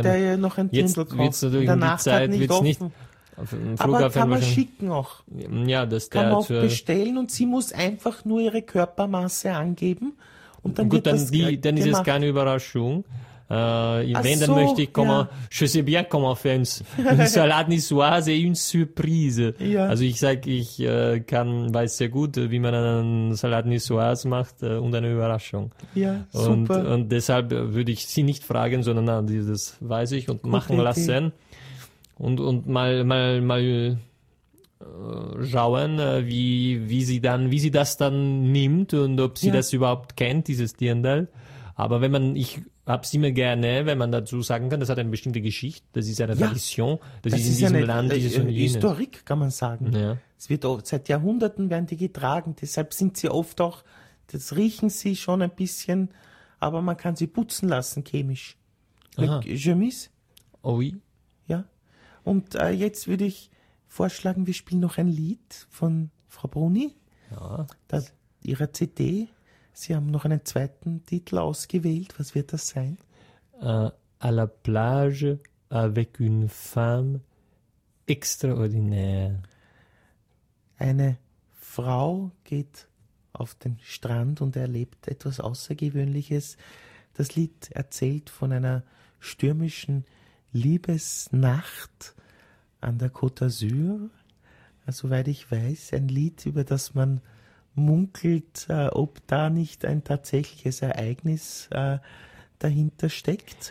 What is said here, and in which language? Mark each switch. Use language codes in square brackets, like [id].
[de] Der noch ein Dirndl kauft. Jetzt wird es natürlich in die Zeit, wird es nicht. Flughafen. Aber kann man schicken auch. Ja, das kann man auch bestellen und sie muss einfach nur ihre Körpermasse angeben. Und dann gut, dann, die, dann ist es keine Überraschung. Wenn, dann so, möchte ich kommen, ja. [fr] Je sais bien comment faire une salade niçoise et une surprise. [de] Ja. Also ich sag, ich kann, weiß sehr gut, wie man einen Salade niçoise macht und eine Überraschung. Ja, und, super. Und deshalb würde ich sie nicht fragen, sondern das weiß ich und machen okay, lassen. Okay. Und mal schauen, wie sie das dann nimmt und ob sie das überhaupt kennt, dieses Dirndl. Aber wenn man, ich hab's immer gerne, wenn man dazu sagen kann, das hat eine bestimmte Geschichte, das ist eine Tradition, das ist in diesem Land, dieses und jenes. Historik, kann man sagen. Ja. Es wird auch, seit Jahrhunderten werden die getragen, deshalb sind sie oft auch, das riechen sie schon ein bisschen, aber man kann sie putzen lassen, chemisch. Chemis? [fr] Oh oui. [de] Ja. Und jetzt würde ich vorschlagen, wir spielen noch ein Lied von Frau Bruni. Ja. Das, ihrer CD. Sie haben noch einen zweiten Titel ausgewählt. Was wird das sein? [fr] À la plage avec une femme extraordinaire. [de] Eine Frau geht auf den Strand und erlebt etwas Außergewöhnliches. Das Lied erzählt von einer stürmischen Liebesnacht an der Côte d'Azur. Soweit ich weiß, ein Lied, über das man munkelt, ob da nicht ein tatsächliches Ereignis dahinter steckt.